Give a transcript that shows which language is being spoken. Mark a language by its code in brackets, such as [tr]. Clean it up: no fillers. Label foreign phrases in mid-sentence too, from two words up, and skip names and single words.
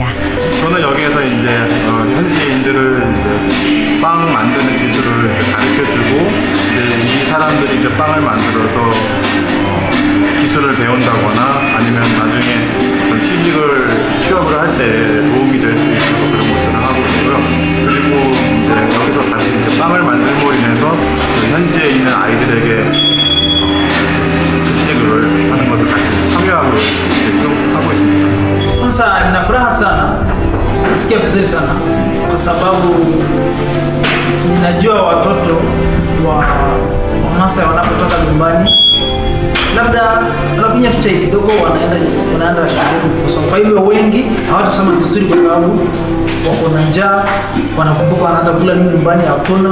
[ko] 저는 여기에서 이제 현지인들을 이제 빵 만드는 기술을 가르쳐주고 이제 이 사람들이 이제 빵을 만들어서 기술을 배운다거나 아니면 나중에 취업을 할 때 도움이 될 수 있도록 그런 것들을 하고 있고요. 그리고 이제 여기서 다시 이제 빵을 만들므로 인해서 현지에 있는 아이들에게 급식을 하는 것을 같이 참여하고 하고 있습니다. [sw] Kwanza nina furaha sana nasikia vizuri sana kwa sababu Ninajua watoto wa Wamasai wanapotoka nyumbani labda wanakunywa tu chai kidogo, wanaenda shuleni kusoma. Kwa hivyo wengi hawatasoma vizuri kwa sababu wako na njaa, wanakumbuka wanaenda kula nini nyumbani hakuna.